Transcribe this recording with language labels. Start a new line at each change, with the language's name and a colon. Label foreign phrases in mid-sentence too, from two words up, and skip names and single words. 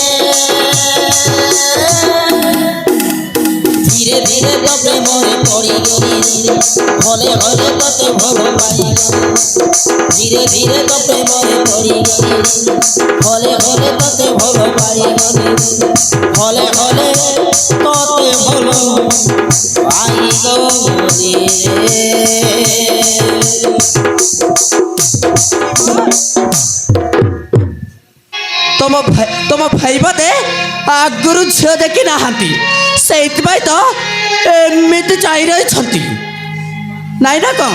Odia: ଧୀରେ ଧୀରେ ତୋ ପ୍ରେମରେ ପଡ଼ି ଗଲି ହଲେ ହଲେ ତୋତେ ଭଲ ପାଇ ଗଲି ଧୀରେ ଧୀରେ ତୋ ପ୍ରେମରେ ପଡ଼ି ଗଲି ହଲେ ହଲେ ତୋତେ ଭଲ ପାଇ ଗଲି ହଲେ ହଲେ ତୋତେ ଭଲ ପାଇ ଗଲି ତମ ଭାଇ ବୋଧେ ଆଗରୁ ଝିଅ ଦେଖି ନାହାନ୍ତି, ସେଇଥିପାଇଁ ତ ଏମିତି ଚାହିଁ ରହିଛନ୍ତି ନାଇଁ ନା କଣ?